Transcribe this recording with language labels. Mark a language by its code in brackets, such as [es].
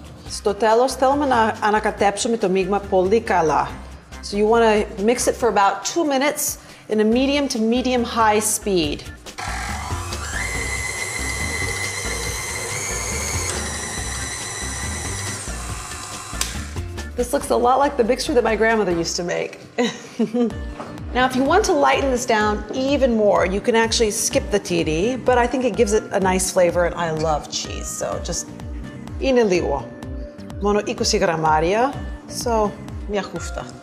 [el] Στο τέλος θέλουμε να ανακατέψουμε το μείγμα πολύ καλά. [en] So you want to mix it for about 2 minutes in a medium to medium high speed. This looks a lot like the mixture that my grandmother used to make. Now, if you want to lighten this down even more, you can actually skip the tiri, but I think it gives it a nice flavor and I love cheese, so just [el] είναι λίγο. Μόνο 20 γραμμάρια, so μια χούφτα.